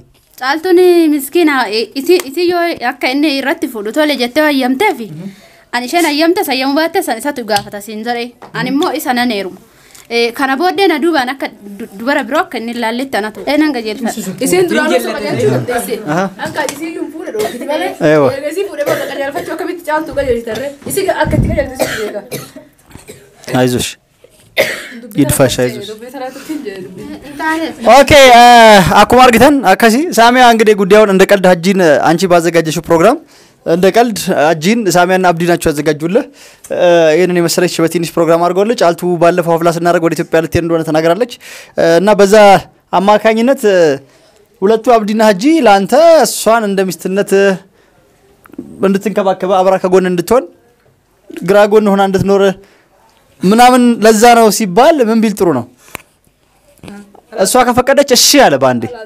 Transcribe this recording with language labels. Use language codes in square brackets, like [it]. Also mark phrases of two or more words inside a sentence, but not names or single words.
[om] caaltuun miskiina isi yoo akka inni irratti fuudhu tole jettee hayyamteefi ani isheen hayyamte sayyamu baatte san isatu gaafata siin jedhe ani immoo isa nan heeruma kana booddee na duubaan akka dubara biroo akka inni ilaalletti anatu nan qajeelfadha isiin duraan osoo qajeelchuu dandeesse akka isiin hin fuudhe dhoofiti malee isii fuudhee booda qajeelfachuu akkamitti caaltuu qajeelchitarre isii akka itti qajeelchisu beeka [am] አይዞሽ ይድፋሽ አይዞሽ [om] dubbii [am] ኦኬ [om] akkuma argitan akkasi [am] ሳሚያ እንግዲህ ጉዳዩን እንደ ቀልድ ሀጂን አንቺ ባዘጋጀሽው ፕሮግራም እንደ ቀልድ ሀጂን ሳሚያና አብዲ ናቸው ያዘጋጁልህ ይሄንን የመሰለች በትንሽ ፕሮግራም አድርገውልህ ጫልቱ ባለፈው ሀፍላ ስናደርግ ወደ ኢትዮጵያ ልትሄድ እንደሆነ ተናግራለች እና በዛ አማካኝነት ሁለቱ አብዲና ሀጂ ላንተ እሷን እንደ ሚስትነት እንድትንከባከበ አብራ ከጎን እንድትሆን ግራ ጎን ሆና እንድትኖር ምናምን ለዛ ነው ሲባል ምን ቢል ጥሩ ነው እሷ ከፈቀደች እሺ አለ ባንዴ